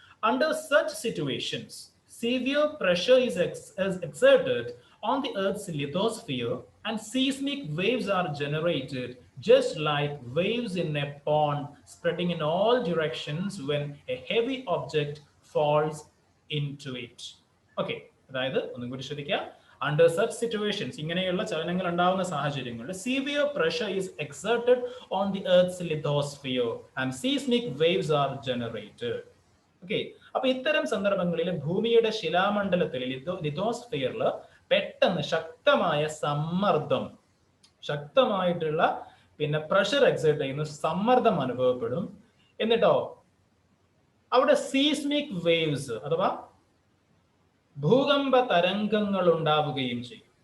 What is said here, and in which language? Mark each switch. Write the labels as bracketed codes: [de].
[en] Under such situations severe pressure is exerted on the Earth's lithosphere and seismic waves are generated just like waves in a pond spreading in all directions when a heavy object falls into it. [ml] Okay, അതായത് ഒന്നും കൂടി ശ്രദ്ധിക്കുക. [en] Under such situations, [ml] ഇങ്ങനെയുള്ള ചലനങ്ങൾ ഉണ്ടാവുന്ന സാഹചര്യങ്ങളിൽ [en] severe pressure is exerted on the Earth's lithosphere and seismic waves are generated. [ml] Okay, അപ്പൊ ഇത്തരം സന്ദർഭങ്ങളിൽ ഭൂമിയുടെ ശിലാമണ്ഡലത്തിൽ ലിഥോസ്ഫിയറിൽ പെട്ടെന്ന് ശക്തമായ സമ്മർദ്ദം, ശക്തമായിട്ടുള്ള പിന്നെ പ്രഷർ എക്സേർട്ട് ചെയ്യുന്ന സമ്മർദ്ദം അനുഭവപ്പെടും. എന്നിട്ടോ അവിടെ സീസ്മിക് വേവ്സ് അഥവാ ഭൂകമ്പ തരംഗങ്ങൾ ഉണ്ടാവുകയും ചെയ്യും.